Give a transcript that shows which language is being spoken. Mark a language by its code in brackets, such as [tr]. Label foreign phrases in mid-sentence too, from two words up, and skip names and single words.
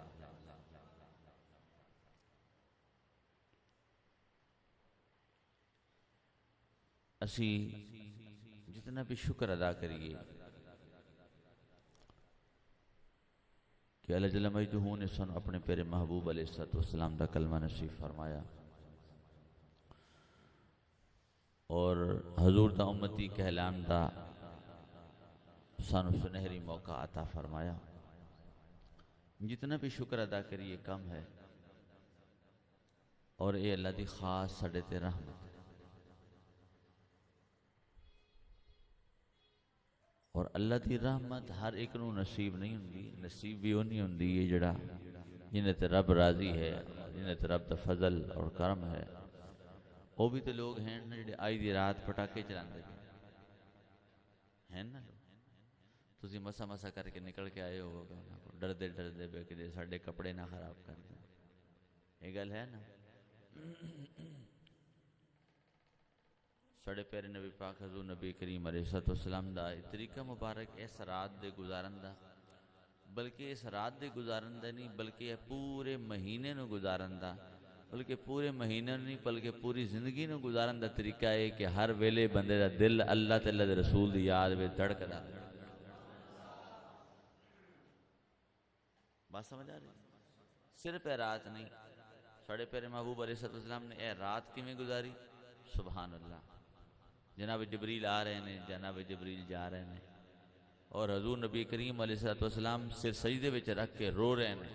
[pa] اسی جتنا بھی شکر ادا کریے کہ اللہ جل مجدہ نے سن اپنے پیارے محبوب علیہ السلام دا کلمہ نصیب فرمایا اور حضور دا امتی کہلان دا سانو سنہری موقع عطا فرمایا. جتنا بھی شکر ادا کریے کم ہے اور اے اللہ دی خاص ساڈے تے رحمت اور اللہ دی رحمت ہر ایک نو نصیب نہیں ہوندی. نصیب بھی ہونی ہوندی ہے جڑا جنہیں تے رب راضی ہے جنہیں تے رب دا فضل اور کرم ہے. وہ بھی تے لوگ ہیں جڑے آئی دی رات پٹاکے چلاندے ہیں نا. تسی مسا مسا کر کے نکل کے آئے ہو ڈردے ڈردے بے کہ ساڈے کپڑے نہ خراب کر دیں. یہ گل ہے نا. ساڑھے پیارے نبی پاک حضور نبی کریم علیہ السلام دا طریقہ مبارک اس رات دے گزارن دا بلکہ اس رات دے گزارن دا نہیں بلکہ پورے مہینے نو گزارن دا بلکہ پورے مہینے نہیں بلکہ پوری زندگی نو گزارن دا طریقہ ہے کہ ہر ویلے بندے دا دل اللہ تے اللہ دے رسول دی یاد میں دھڑک دا. بات سمجھ آ رہی؟ صرف اے رات نہیں ساڑھے پیارے محبوب علیہ السلام نے اے رات کی میں گزاری. [ar] سبحان اللہ. [ur] جناب جبریل آ رہے ہیں جناب جبریل جا رہے ہیں اور حضور نبی کریم علیہ السلام سے سجدے وچ رکھ کے رو رہے ہیں.